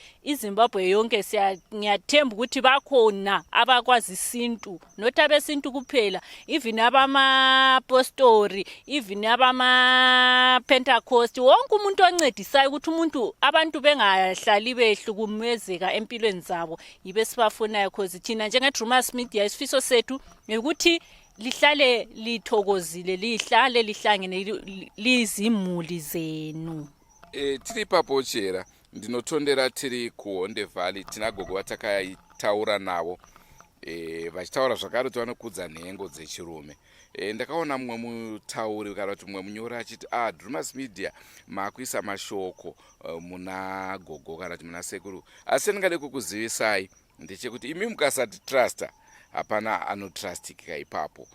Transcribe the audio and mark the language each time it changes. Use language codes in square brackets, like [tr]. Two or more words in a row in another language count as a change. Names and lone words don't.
[nd] iZimbabwe yonke ngiyathemba ukuthi bakhona abakwazi isintu not abesintu kuphela even abamapostori even abama-Pentecost wonke umuntu oncedisayo ukuthi umuntu abantu bengahlali behlukumezeka empilweni zabo yibe sibafunayo cause thina njengeDrewmas Media isifiso sethu ukuthi lihlale lithokozile lihlale lihlangene lizimuli zenu [sn] tiri papo chera ndinotondera tiri kuHonde Valley tina gogo vatakataura navo vachitaura zvakare kuti vanokudza nhengo dzechirume ndakaona mumwe mutauri kana kuti mumwe munyori achiti Drewmas Media makuisa mashoko muna gogo kana kuti muna sekuru asi ndingade kukuzivisai ndechekuti imi mukasati trusta hapana anotrustika ipapo.